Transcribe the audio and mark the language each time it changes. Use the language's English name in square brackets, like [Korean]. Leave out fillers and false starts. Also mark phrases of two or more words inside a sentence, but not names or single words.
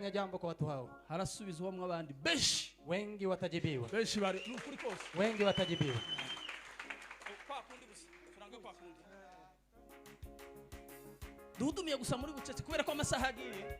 [Swahili] kufanya jambo kwa watu hao. [Kinyarwanda] Harasubizwamwe abandi benshi. [Swahili] Wengi watajibiwa. [Kinyarwanda] Benshi bari n'ukuri kose. [Swahili] Wengi watajibiwa. Kwa kundi [Kinyarwanda] gusa. Turange [Swahili] kwa kundi. [Kinyarwanda] Duhudumiye gusa muri bucece kubera ko amasaha agiye.